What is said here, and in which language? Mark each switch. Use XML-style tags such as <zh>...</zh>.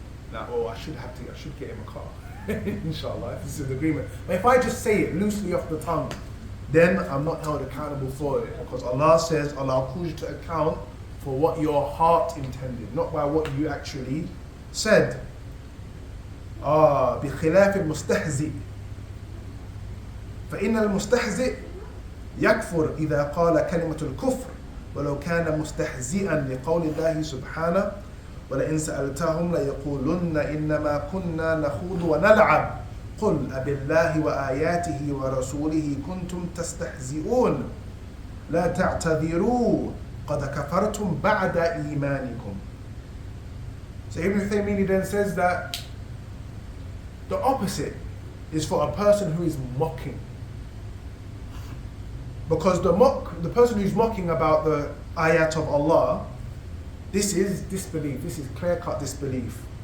<en>Now, I should get him a car. Inshallah, if this is an agreement. But if I just say it loosely off the tongue, then I'm not held accountable for it. Because Allah says, Allah calls you to account for what your heart intended, not by what you actually said.</en> <ar>بخلاف المستهزئ فإن المستهزئ يكفر إذا قال كلمة الكفر ولو كان مستهزئا لقول الله سبحانه ولئن سألتهم ليقولن إنما كنا نخوض ونلعب قل أبالله وآياته ورسوله كنتم تستهزئون لا تعتذروا قد كفرتم بعد إيمانكم.</ar> <en>So Ibn Uthaymeen then says that the opposite is for a person who is mocking. Because the person who's mocking about the ayat of Allah, this is disbelief, this is clear-cut disbelief.</en>